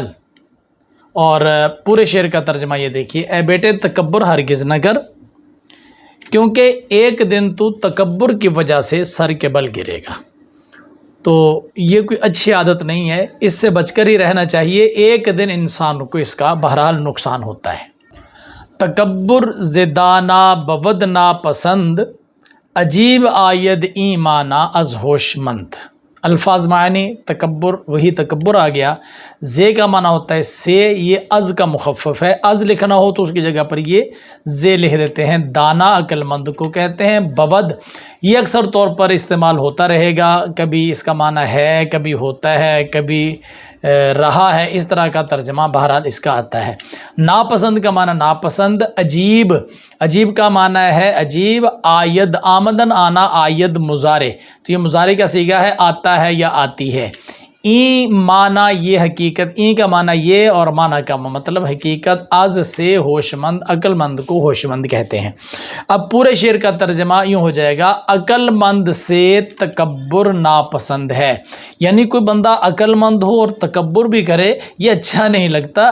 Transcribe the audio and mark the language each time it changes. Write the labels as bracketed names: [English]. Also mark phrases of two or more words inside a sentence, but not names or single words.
[Urdu] اور پورے شعر کا ترجمہ یہ دیکھیے: اے بیٹے تکبر ہرگز نہ کر، کیونکہ ایک دن تو تکبر کی وجہ سے سر کے بل گرے گا۔ تو یہ کوئی اچھی عادت نہیں ہے، اس سے بچ کر ہی رہنا چاہیے، ایک دن انسان کو اس کا بہرحال نقصان ہوتا ہے۔ [Persian] تکبر زدانا بود ناپسند، عجیب آید ایمانا از ہوش مند۔ [Urdu] الفاظ معنی تکبر، وہی تکبر آ گیا۔ زے کا معنی ہوتا ہے سے، یہ از کا مخفف ہے، از لکھنا ہو تو اس کی جگہ پر یہ زے لکھ دیتے ہیں۔ دانا عقل مند کو کہتے ہیں۔ بود یہ اکثر طور پر استعمال ہوتا رہے گا، کبھی اس کا معنی ہے، کبھی ہوتا ہے، کبھی رہا ہے، اس طرح کا ترجمہ بہرحال اس کا آتا ہے۔ ناپسند کا معنی ناپسند۔ عجیب، عجیب کا معنی ہے عجیب۔ آید، آمدن آنا، آید مضارع، تو یہ مضارع کا صیغہ ہے، آتا ہے یا آتی ہے۔ [Persian] این معنی [Urdu] یہ حقیقت، این کا معنی یہ، اور معنی کا مطلب حقیقت۔ از سے ہوش مند، عقل مند کو ہوش مند کہتے ہیں۔ اب پورے شعر کا ترجمہ یوں ہو جائے گا: عقل مند سے تکبر ناپسند ہے، یعنی کوئی بندہ عقل مند ہو اور تکبر بھی کرے یہ اچھا نہیں لگتا۔